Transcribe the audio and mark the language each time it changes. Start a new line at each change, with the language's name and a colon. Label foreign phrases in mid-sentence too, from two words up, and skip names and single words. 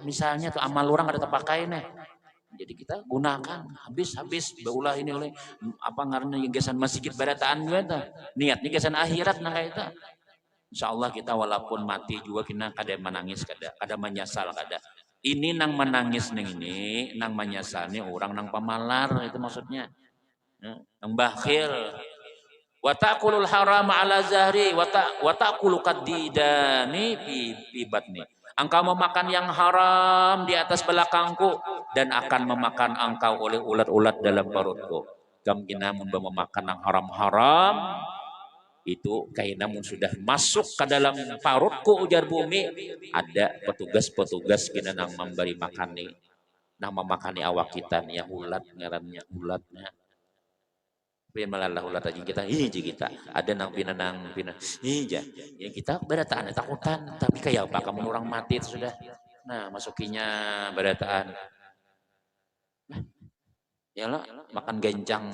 Banjar: Misalnya tuh amal orang kada terpakai nih. Jadi kita gunakan habis beulah ini oleh apa ngarannya gesan masjid barataan kita niatnya gesan akhirat nah kayak itu insyaallah kita walaupun mati juga kita kada menangis kada menyesal kada ini nang menangis ning ini nang menyesal nih orang nang pamalar itu maksudnya nang bakhil
Arabic: وتأكل الحرام على ظهري وتأكلك الديدان في بطني.
Banjar: Engkau memakan yang haram di atas belakangku dan akan memakan engkau oleh ulat-ulat dalam perutku. Kam namun memakan yang haram-haram itu kayak namun sudah masuk ke dalam parutku ujar bumi, ada petugas-petugas kina nang memberi makan nih, nang memakani awak kita nih, yang ulat ngarannya ulatnya. Pian malalah ulat aja kita ada nang pina hija yang kita berataan takutan tapi kayak apa kamu orang mati itu sudah nah masukinya berataan nah, ya lah makan gencang